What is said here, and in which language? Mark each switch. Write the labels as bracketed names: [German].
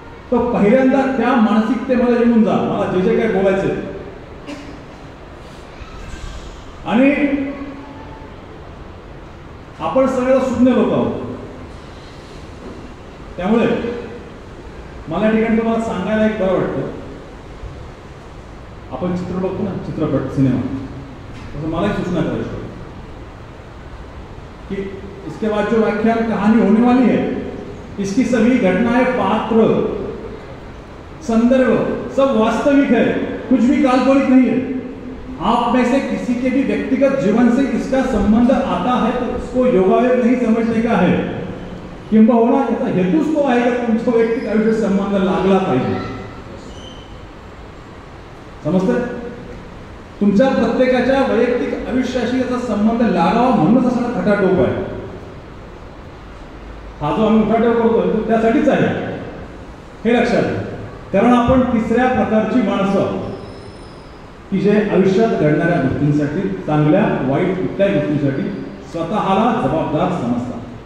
[Marathi] तो पहिल्यांदा त्या मानसिकतेमध्ये येऊन जा, मला जे जे काय बोलायचं. आणि आपण सगळे सुज्ञ लोक आहोत, त्यामुळे मला या ठिकाणी तुम्हाला सांगायला एक बरं वाटतं. आपण चित्र बघतो ना, चित्रपट, सिनेमा, तसं मला एक सूचना करायची कि [Hindi] इसके बाद जो व्याख्यान कहानी होने वाली है इसकी सभी घटनाएं, पात्र, संदर्भ सब वास्तविक है, कुछ भी काल्पनिक नहीं है. आप में से किसी के भी व्यक्तिगत जीवन से इसका संबंध आता है तो उसको योगायोग नहीं समझने का है, [Marathi] किंबहुना त्याचा हेतूच तो आहे की तुमच्या वैयक्तिक आयुष्यात संबंध लागला पाहिजे. समजतं? तुमच्या प्रत्येकाच्या वैयक्तिक आयुष्याशी याचा संबंध लागावा म्हणूनच असा खटाटोप आहे. हा जो आम्ही खटाटोप करतोय तो त्यासाठीच आहे हे लक्षात घ्या. कारण आपण तिसऱ्या प्रकारची माणसं की जे आयुष्यात घडणाऱ्या गोष्टींसाठी, चांगल्या वाईट कुठल्याही गोष्टींसाठी स्वतःला जबाबदार समजतात.